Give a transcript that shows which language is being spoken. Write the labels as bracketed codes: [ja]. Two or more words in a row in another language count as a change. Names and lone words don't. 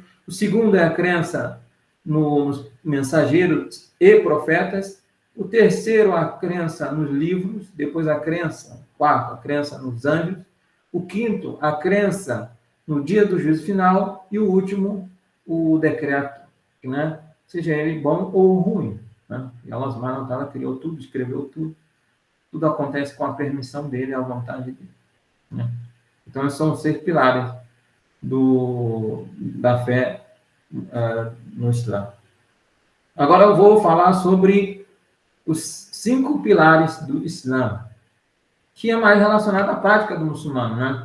[pt] O segundo é a crença nos mensageiros e profetas. O terceiro, a crença nos livros. Depois, quarto, a crença nos anjos. O quinto, a crença no dia do juízo final, e o último, o decreto, né? Seja ele bom ou ruim, né? E [ar] الله سبحانه وتعالى [pt] criou tudo, escreveu tudo acontece com a permissão dele, a vontade dele, né? Então, esses são os 6 pilares da fé no Islã. Agora eu vou falar sobre os 5 pilares do Islã, que é mais relacionado à prática do muçulmano, né?